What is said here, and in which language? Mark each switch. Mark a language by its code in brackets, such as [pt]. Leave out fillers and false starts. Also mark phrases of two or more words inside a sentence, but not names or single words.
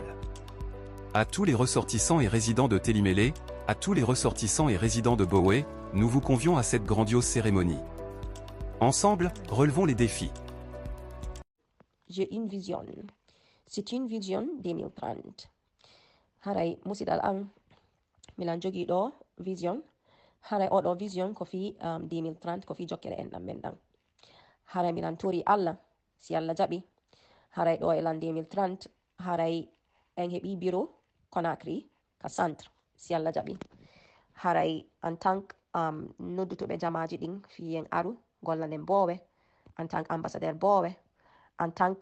[fr] À tous les ressortissants et résidents de Télimélé, à tous les ressortissants et résidents de Bowe, nous vous convions à cette grandiose cérémonie. Ensemble, relevons les défis. J'ai une vision. C'est une vision 2030. [ff] haray musidal an milan jogi ɗo vision haray oɗo vision ko fi 2030 ko fi jokkere en ɗam men ɗan haray milan tori Allah si Allah jaɓi haray ɗo e lan 2030 haray en heɓi bureau Conakry ka centre si Allah jaɓi haray [fr] en tant [ff] noddutoɓe jamaji ɗin fiyen aru gollanen bowe [fr] en tant ambassadeur [ff] bowe [fr] en tant